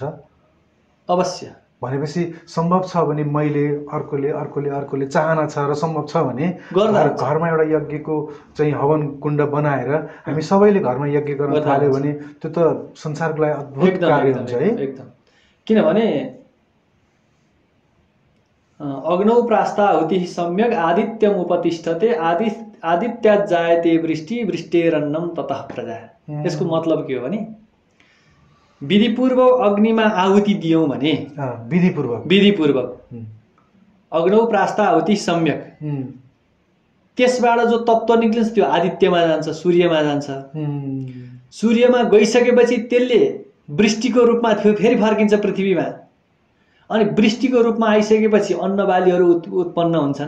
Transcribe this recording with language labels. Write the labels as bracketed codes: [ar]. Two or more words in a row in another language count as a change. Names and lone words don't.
[ne] अवश्य। भनेपछि सम्भव छ भने मैले अर्कोले चाहना छ र सम्भव छ भने घरमा एउटा यज्ञको चाहिँ हवन कुण्ड बनाएर हामी सबैले घरमा यज्ञ गर्न थाल्यो भने त्यो त संसारको लागि अद्भुत कार्य हुन्छ है एकदम। [sa] किनभने अग्नौ प्रास्ताहुति सम्यक आदित्यम उपतिष्ठते आदित्यात् जायते वृष्टि वृष्टेरन्नम ततः प्रजा। [ne] यसको मतलब के हो भने विधिपूर्वक अग्निमा आहुति दियौँ भने विधिपूर्वक [sa] अग्नौ प्रास्ताहुति सम्यक [ne] त्यसबाट जो तत्त्व निक्लिन्छ त्यो आदित्यमा जान्छ सूर्यमा जान्छ। सूर्यमा गइसकेपछि त्यसले वृष्टिको रूपमा फेरि फर्किन्छ पृथ्वीमा अनि वृष्टिको रूपमा आइसकेपछि अन्नबालीहरू उत्पन्न हुन्छन्।